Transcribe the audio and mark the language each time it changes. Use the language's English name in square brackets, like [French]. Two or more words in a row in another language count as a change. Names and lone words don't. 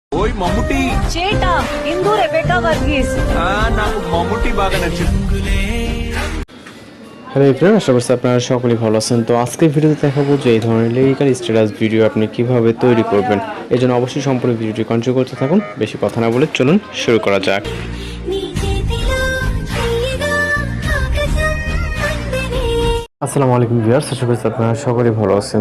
[Telugu] ఓయ్ మమ్ముటి [Malayalam] ചേട്ടാ ഇത് റെബേക്ക വർഗീസ് [Telugu] నాకు మమ్ముటి బాగా నచ్చింది। [English] Hello everyone, [Bangla] আশা করছি আপনারা সকলেই ভালো আছেন। তো আজকের ভিডিওতে দেখাবো যে এই ধরনের লিরিক্যাল স্ট্যাটাস ভিডিও আপনি কিভাবে তৈরি করবেন। এই জন্য অবশ্যই সম্পূর্ণ ভিডিওটি কন্টিনিউ করতে থাকুন। বেশি কথা না বলে চলুন শুরু করা যাক। [Arabic] السلام عليكم [Bangla] ভিউয়ার্স, আশা করছি আপনারা সকলেই ভালো আছেন।